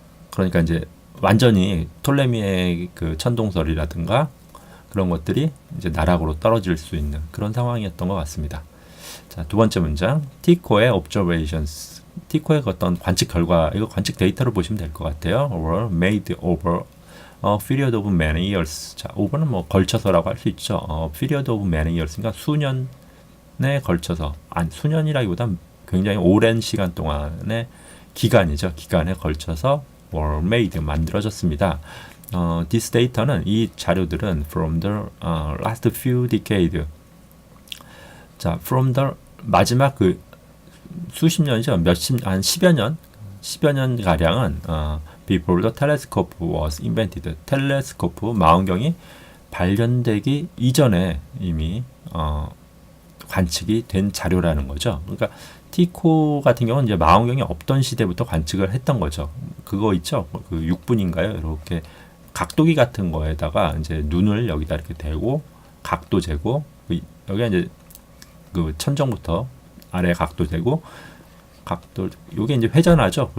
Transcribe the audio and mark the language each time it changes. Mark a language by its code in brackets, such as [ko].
[ko] 그러니까 이제 완전히 톨레미의 그 천동설이라든가 그런 것들이 이제 나락으로 떨어질 수 있는 그런 상황이었던 것 같습니다. 자, 2번째 문장, 티코의 [en] observations. [ko] 티코의 어떤 관측 결과, 이거 관측 데이터로 보시면 될 것 같아요. [en] were made over a period of many years. [ko] 자, over는 뭐 걸쳐서라고 할 수 있죠. [en] period of many years. [ko] 그러니까 수년에 걸쳐서, 수년이라기보단 굉장히 오랜 시간 동안의 기간이죠. 기간에 걸쳐서 were made, 만들어졌습니다. [en] This data는, [ko] 이 자료들은 [en] from the last few decades. [ko] 자, from the 마지막 그 수십 년이죠. 한 10여 년 가량은 [en] before the telescope was invented. [ko] 텔레스코프, 망원경이 발견되기 이전에 이미 관측이 된 자료라는 거죠. 그러니까 티코 같은 경우는 이제 망원경이 없던 시대부터 관측을 했던 거죠. 그거 있죠. 그 6분인가요? 이렇게 각도기 같은 거에다가 이제 눈을 여기다 이렇게 대고 각도 재고, 여기가 이제 그 천정부터 아래 각도 재고, 각도, 요게 이제 회전하죠.